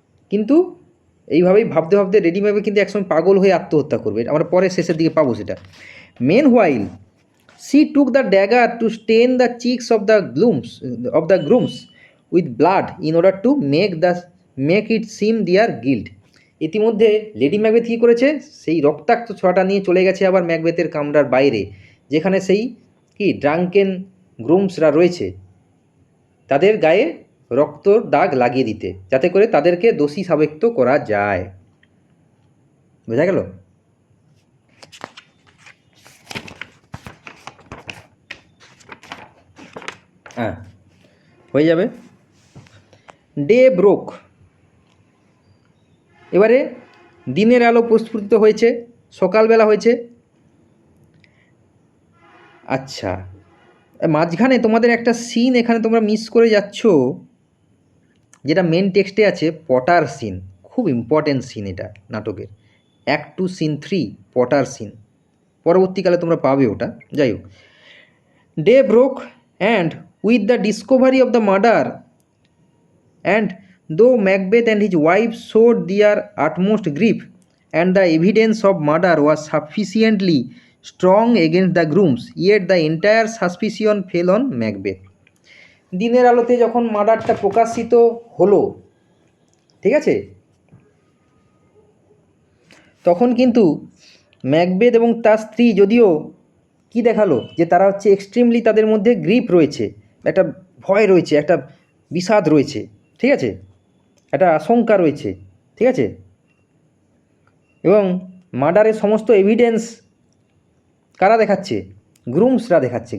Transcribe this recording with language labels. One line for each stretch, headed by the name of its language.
Bangla: কিন্তু এইভাবেই ভাবতে ভাবতে লেডি ম্যাকবেথ কিন্তু একসময় পাগল হয়ে আত্মহত্যা করবে, আমরা পরে শেষের দিকে পাবো সেটা।
English: Meanwhile she took the dagger to stain the cheeks of the grooms with blood in order to make it seem their guilt.
Bangla: ইতিমধ্যে লেডি ম্যাকবেথ কী করেছে, সেই রক্তাক্ত ছোঁয়াটা নিয়ে চলে গেছে আবার ম্যাকবেথের কামরার বাইরে, যেখানে সেই কি ড্রাঙ্কেন গ্রুমসরা রয়েছে, তাদের গায়ে রক্তর দাগ লাগিয়ে দিতে, যাতে করে তাদেরকে দোষী সাব্যস্ত করা যায়। বোঝা গেল? হ্যাঁ, হয়ে যাবে।
English: day broke,
Bangla: এবারে দিনের আলো প্রস্ফুটিত হয়েছে, সকালবেলা হয়েছে। আচ্ছা, মাঝখানে তোমাদের একটা সিন এখানে তোমরা মিস করে যাচ্ছ, যেটা মেন টেক্সটে আছে, পটার সিন। খুব ইম্পর্টেন্ট সিন এটা নাটকের, অ্যাক্ট 2 সিন 3 পটার সিন। পরবর্তীকালে তোমরা পাবে ওটা। যাই হোক,
English: Day broke and with the discovery of the murder, and though Macbeth and his wife showed their utmost grief and the evidence of murder was sufficiently strong against the grooms, yet the entire suspicion fell on Macbeth.
Bangla: দিনের আলোতে যখন মার্ডারটা প্রকাশিত হলো, ঠিক আছে, তখন কিন্তু Macbeth এবং তার স্ত্রী যদিও কি দেখালো যে তারা হচ্ছে এক্সট্রিমলি, তাদের মধ্যে গ্রিপ রয়েছে, একটা ভয় রয়েছে, একটা বিষাদ রয়েছে, ঠিক আছে, একটা আশঙ্কা রয়েছে, ঠিক আছে, এবং মার্ডারের সমস্ত এভিডেন্স কারা দেখাচ্ছে? গ্রুমসরা দেখাচ্ছে।